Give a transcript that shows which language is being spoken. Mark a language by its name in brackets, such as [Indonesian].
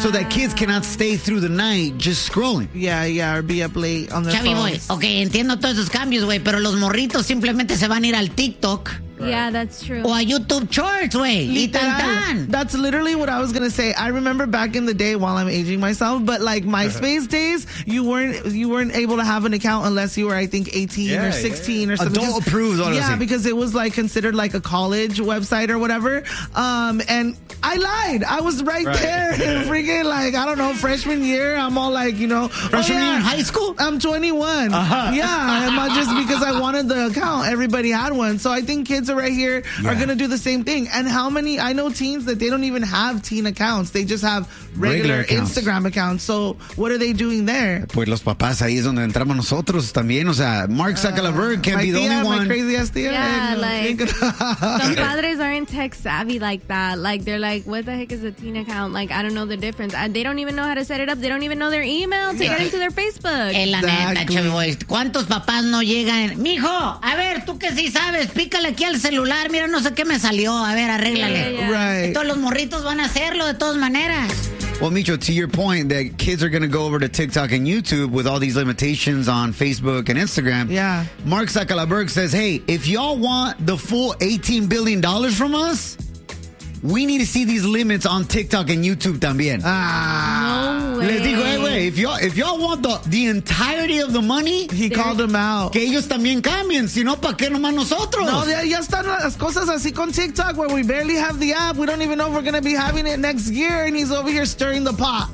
[English] So that kids cannot stay through the night just scrolling. Yeah, yeah, or be up late on their phones. [Spanish] Boy, okay, entiendo todos esos cambios, güey, pero los morritos simplemente se van a ir al TikTok. [English] Right. Yeah, that's true. Or YouTube Shorts, way. That's literally what I was going to say. I remember back in the day while I'm aging myself, but like MySpace days, you weren't able to have an account unless you were, I think, 18 or 16 or something. Adult approved, honestly. Yeah, because it was like considered like a college website or whatever. And I lied. I was right there. Yeah. Freaking like, I don't know, freshman year. I'm all like, you know. Freshman year in high school? I'm 21. Uh-huh. Yeah. And just because I wanted the account. Everybody had one. So I think kids are right here are going to do the same thing. And how many, I know teens that they don't even have teen accounts. They just have regular accounts. Instagram accounts. So what are they doing there? [Spanish] Pues los papás, ahí es donde entramos nosotros también. O sea, [English] Mark Zuckerberg can't be the only one. My crazy ass tía. Yeah, like, some padres aren't tech savvy like that. Like, they're like, what the heck is a teen account? Like, I don't know the difference. They don't even know how to set it up. They don't even know their email to get into their Facebook. [Spanish] En la neta, Chavi Boys. ¿Cuántos papás no llegan? Mijo, a ver, tú que sí sabes, pícale aquí al celular. Mira, no sé qué me salió. A ver, arréglale. [English] Right. [Spanish] Todos los morritos van a hacerlo de todas maneras. [English] Well, Micho, to your point that kids are going to go over to TikTok and YouTube with all these limitations on Facebook and Instagram. Yeah. Mark Zuckerberg says, hey, if y'all want the full $18 billion from us, we need to see these limits on TikTok and YouTube también. Ah, no way. [Spanish] Les digo, [English] hey, if y'all want the entirety of the money, he called them out. [Spanish] Que ellos también cambien, si no, ¿para qué nomás nosotros? No, ya están las cosas así con TikTok, [English] where we barely have the app. We don't even know if we're going to be having it next year, and he's over here stirring the pot.